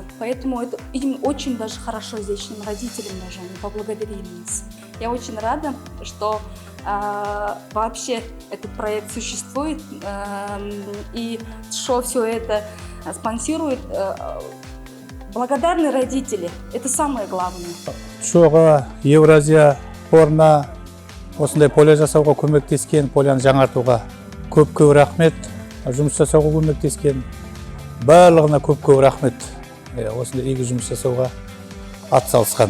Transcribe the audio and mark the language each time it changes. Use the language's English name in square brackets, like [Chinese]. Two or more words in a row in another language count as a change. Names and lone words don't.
[Russian] Поэтому это им очень даже хорошо здесь, родителям даже, они поблагодарили нас. Я очень рада, что вообще этот проект существует, и что все это спонсирует. Благодарны родители, это самое главное. [Kazakh] Шоға Евразия қорына осындай поля жасауға көмектескен, поляны жаңартуға көп рахмет. Жұмыс жасауға көмектескен барлығына көп рахмет. Осындай игі жұмыс жасауға атсалысқан.